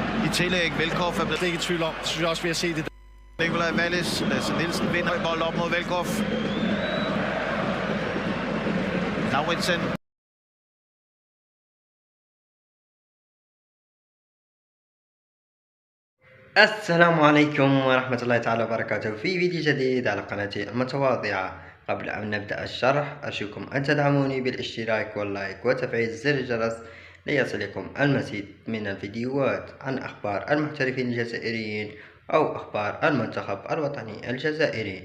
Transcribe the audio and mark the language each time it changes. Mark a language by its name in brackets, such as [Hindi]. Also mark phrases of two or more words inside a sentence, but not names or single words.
[Danish] tillæg. Velkoff er blevet... Det er ikke i tvivl om. Det synes jeg også, vi har set det. Nikolaj Wallis, Lasse Nielsen vinder bold op mod Velkoff. Lauritsen. [Arabic] السلام عليكم ورحمة الله تعالى وبركاته في فيديو جديد على قناتي المتواضعة. قبل أن نبدأ الشرح أرجوكم أن تدعموني بالاشتراك واللايك وتفعيل زر الجرس ليصلكم المزيد من الفيديوهات عن أخبار المحترفين الجزائريين أو أخبار المنتخب الوطني الجزائري.